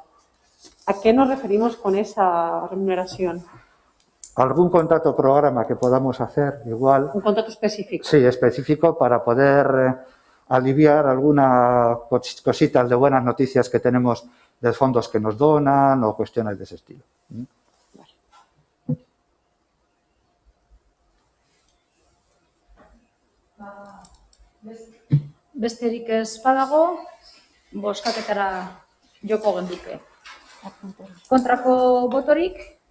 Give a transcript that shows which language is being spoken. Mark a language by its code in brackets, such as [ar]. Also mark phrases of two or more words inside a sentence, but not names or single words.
[es] ¿A qué nos referimos con esa remuneración? ¿Algún contrato o programa que podamos hacer igual? ¿Un contrato específico? Sí, específico para poder aliviar algunas cositas de buenas noticias que tenemos de fondos que nos donan o cuestiones de ese estilo. [eu] Besterik ez badago, bozkaketara joko genduke. Kontrako botorik?